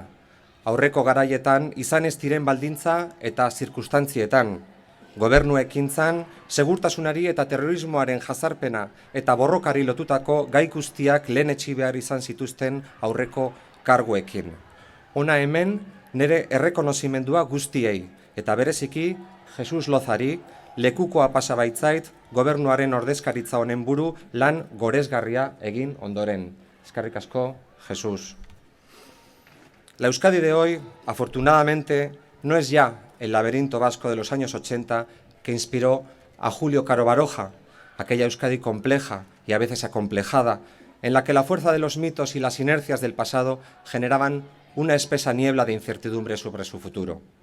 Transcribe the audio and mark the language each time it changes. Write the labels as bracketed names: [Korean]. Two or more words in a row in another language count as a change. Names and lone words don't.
[Basque] Aurreko garaietan izan ez diren baldintza eta zirkustantzietan, gobernu ekintzan, segurtasunari eta terrorismoaren jazarpena eta borrokari lotutako gai guztiak lehenetsi behar izan zituzten aurreko karguekin. Hona hemen nire errekonozimendua guztiei eta bereziki Jesus Lozari lekukoa pasa baitzait gobernuaren ordezkaritza honen buru lan goresgarria egin ondoren. Eskerrik asko, Jesus. [Spanish] La Euskadi de hoy, afortunadamente, no es ya el laberinto vasco de los años 80 que inspiró a Julio Caro Baroja, aquella Euskadi compleja y a veces acomplejada, en la que la fuerza de los mitos y las inercias del pasado generaban una espesa niebla de incertidumbre sobre su futuro.